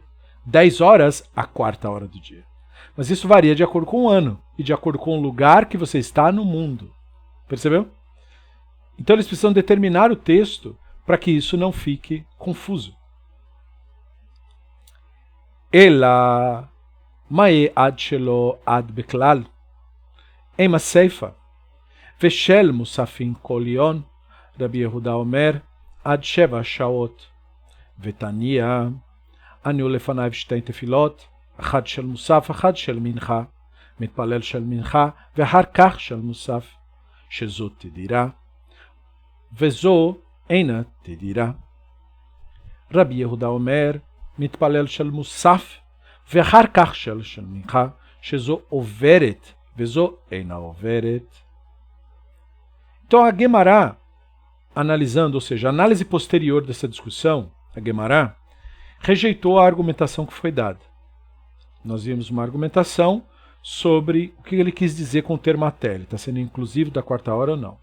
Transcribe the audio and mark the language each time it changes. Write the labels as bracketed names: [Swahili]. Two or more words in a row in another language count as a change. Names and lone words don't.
[Portuguese] 10 horas, a quarta hora do dia. Mas isso varia de acordo com o ano e de acordo com o lugar que você está no mundo. Percebeu? Então eles precisam determinar o texto para que isso não fique confuso. [Aramaic] אלא מאי עד ולא עד בכלל. אימא סיפא. [Hebrew] ושל מוספים כל יום, רבי יהודה אומר, עד 7 שעות. ותניא, אני ולפניו שתי תפילות, אחד של מוסף, אחד של מנחה, מתפלל של מנחה, ואחר כך של מוסף, שזו תדירה, וזו אינה תדירה. רבי יהודה אומר, מתפלל של מוסף, ואחר כך של מנחה, שזו עוברת, וזו אינה עוברת. [Portuguese] Então a Guemará, analisando, ou seja, a análise posterior dessa discussão, a Guemará rejeitou a argumentação que foi dada. Nós vimos uma argumentação sobre o que ele quis dizer com o termo até, ele está sendo inclusivo da quarta hora ou não.